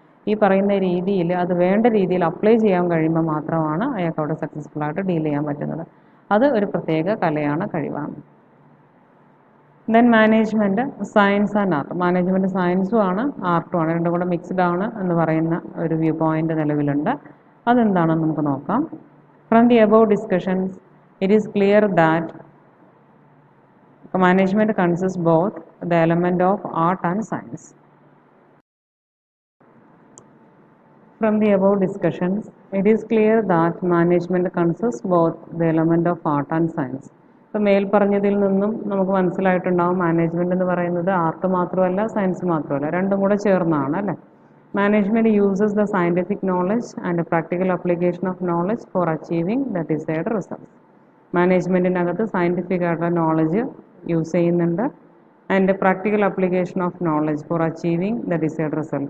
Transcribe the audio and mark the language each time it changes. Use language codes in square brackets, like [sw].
[ml] ഈ പറയുന്ന രീതിയിൽ അത് വേണ്ട രീതിയിൽ അപ്ലൈ ചെയ്യാൻ കഴിയുമ്പോൾ മാത്രമാണ് അയാൾക്ക് അവിടെ സക്സസ്ഫുൾ ആയിട്ട് ഡീൽ ചെയ്യാൻ പറ്റുന്നത്. അത് ഒരു പ്രത്യേക കലയാണ്, കഴിവാണ്. [en] Then management science and art. [ml] Management സയൻസും ആണ് ആർട്ടും ആണ്, രണ്ടും കൂടെ മിക്സ്ഡ് ആണ് എന്ന് പറയുന്ന ഒരു വ്യൂ പോയിൻ്റ് നിലവിലുണ്ട്. അതെന്താണെന്ന് നമുക്ക് നോക്കാം. [en] From the above discussions it is clear that management consists both the element of art and science. From the above discussions, it is clear that management consists both the element of art and science. [ml] ഇപ്പോൾ മേൽ പറഞ്ഞതിൽ നിന്നും നമുക്ക് മനസ്സിലായിട്ടുണ്ടാവും management എന്ന് പറയുന്നത് art മാത്രമല്ല science മാത്രമല്ല, രണ്ടും കൂടെ ചേർന്നാണ് അല്ലേ. [en] Management uses the scientific knowledge and practical application of knowledge for achieving the desired results. [ml] മാനേജ്മെൻറ്റിനകത്ത് scientific ആയിട്ടുള്ള നോളജ് യൂസ് ചെയ്യുന്നുണ്ട്, [en] And practical application of knowledge for achieving the desired result.